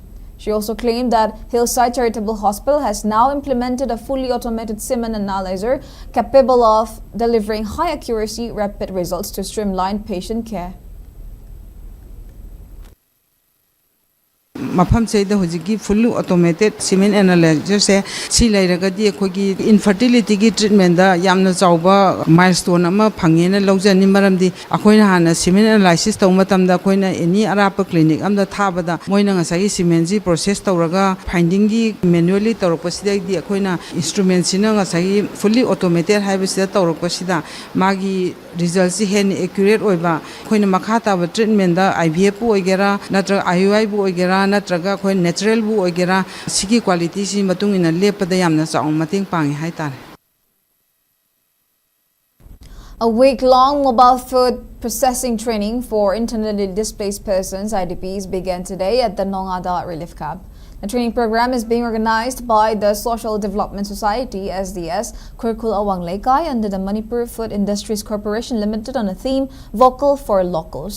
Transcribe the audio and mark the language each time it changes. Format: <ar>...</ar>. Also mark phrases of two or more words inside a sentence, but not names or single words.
<en>She also claimed that Hillside Charitable Hospital has now implemented a fully automated semen analyzer capable of delivering high accuracy, rapid results to streamline patient care.</en> <mni>Mafam say the hojiki</mni> <en>fully automated semen analyzer</en> <mni>se si lairagadi akhoi infertility gi treatment da yamna chawba milestone ama phangena lawjani maramdi akhoina hana</mni> <en>semen analysis</en> <mni>taw matamda akhoina any arapa clinic amda thabada moina ngasai semen ji process tawraga finding gi manually tawrapasida di akhoina instrument sina ngasai</mni> <en>fully automated</en> <mni>haibasida tawrapasida magi results hen accurate oiba akhoina makha ta treatment da IVF oigera natra IUI bu oigera natraga khoi natural bu oigera sigi quality si matung ina lepada yamna chaung mating pangi haitare.</mni> <en>A week-long mobile food processing training for internally displaced persons (IDPs) began today at the Nongada Relief Camp. The training program is being organized by the Social Development Society (SDS) Kurkul Awang Lekai under the Manipur Food Industries Corporation Limited on a theme "Vocal for Locals."</en>